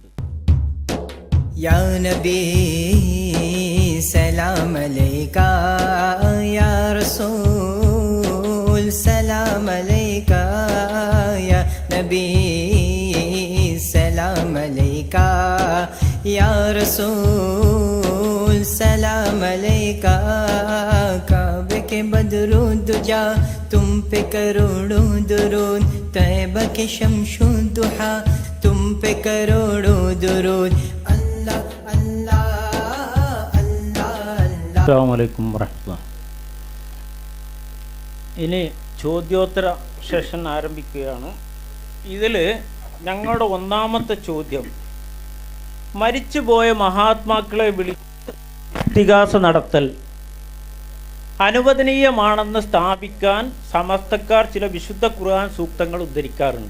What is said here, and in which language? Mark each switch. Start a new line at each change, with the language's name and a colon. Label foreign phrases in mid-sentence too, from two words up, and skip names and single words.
Arabic: يا نبي سلام عليك يا رسول سلام عليك يا نبي سلام عليك يا رسول سلام عليك
Urdu: کعبے کے بدر الدجیٰ تم پہ کروڑوں درود طیبہ کے شمس الضحیٰ تم پہ کروڑوں درود اللہ اللہ اللہ اللہ अल्लाह अल्लाह अल्लाह.
Arabic: السلام عليكم ورحمة الله.
Malayalam: ഇനി ചോദ്യോത്തര സെഷൻ ആരംഭിക്കുകയാണ്. ഇതിൽ ഞങ്ങളുടെ ഒന്നാമത്തെ ചോദ്യം, മരിച്ചുപോയ മഹാത്മാക്കളെ വിളിച്ച് ഇസ്തിഗാസ നടത്തൽ അനുവദനീയമാണെന്ന് സ്ഥാപിക്കാൻ സമസ്തക്കാർ ചില വിശുദ്ധ ഖുർആൻ സൂക്തങ്ങൾ ഉദ്ധരിക്കാറുണ്ട്.